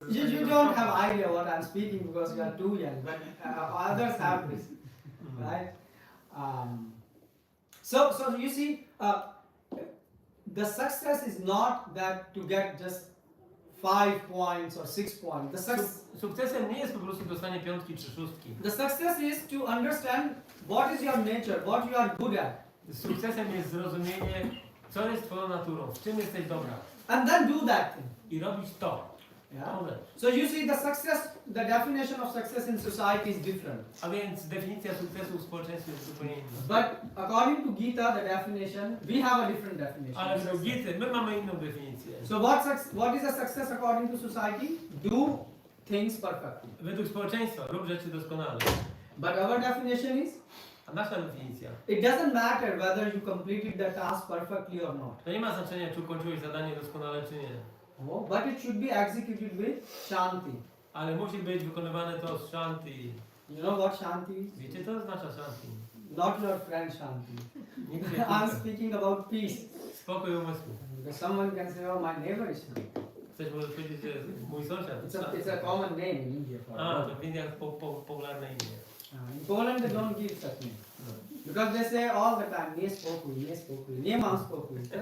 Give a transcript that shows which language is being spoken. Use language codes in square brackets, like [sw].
[en] You don't have idea what I'm speaking because you are too young, but others have this, right? So you see, the success is not that to get just 5 points or 6 points. [pl] Sukcesem nie jest po prostu dostanie piątki czy szóstki. [en] The success is to understand what is your nature, what you are good at. [pl] Sukcesem jest zrozumienie, co jest twoją naturą, w czym jesteś dobra. [en] And then do that thing. [pl] I robić to. [en] Yeah. [pl] Tą rzecz. [en] So you see, the definition of success in society is different. [pl] A więc definicja sukcesu w społeczeństwie jest zupełnie inna. [en] But according to Gita, the definition, we have a different definition. [pl] Ale według Gity my mamy inną definicję. [en] So what is a success according to society? Do things perfectly. [pl] Według społeczeństwa rób rzeczy doskonale. [en] But our definition is, [pl] A nasza definicja, [en] it doesn't matter whether you completed the task perfectly or not. [pl] to nie ma znaczenia, czy ukończyłeś zadanie doskonale, czy nie. [en] Oh, but it should be executed with shanti. [pl] Ale musi być wykonywane to z shanti. [en] You know what shanti is? [pl] Wiecie, co oznacza shanti? [en] Not your friend shanti. [pl] Nigdy [en] I'm speaking about peace. [pl] Spokój umysłu. [en] Because someone can say, oh, my neighbor is shanti. [pl] Ktoś może powiedzieć, że mój sąsiad. [en] It's a common name in India for [pl] A, to w Indiach popularne imię. [en] In Poland they don't give such name. Because they say all the time, [pl] nie spokój, nie mam spokój.